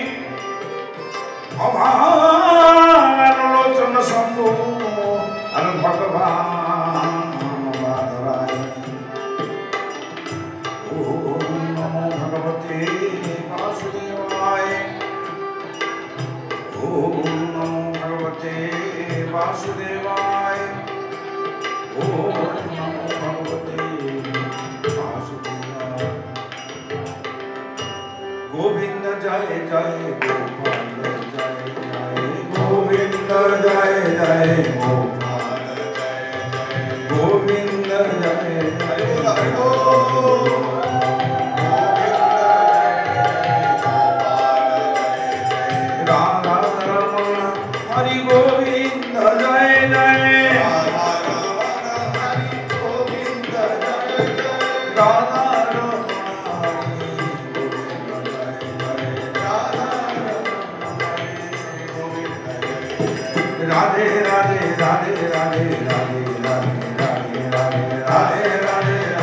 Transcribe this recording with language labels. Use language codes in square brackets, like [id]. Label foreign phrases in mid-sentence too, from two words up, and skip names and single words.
[sa] अभारलोचन शम्भो भगवान् बादराय ॐ नमो भगवते वासुदेवाय ॐ नमो भगवते वासुदेवाय ॐ नमो भगवते [hi] गोविंद जय जय गोपाल जय जय गोविंद जय जय गोपाल जय जय गोविंद जय जय राधा रमण हरि गोविंद जय जय राधा राधे राधे राधे राधे राधे राधे राधे राधे राधे राधे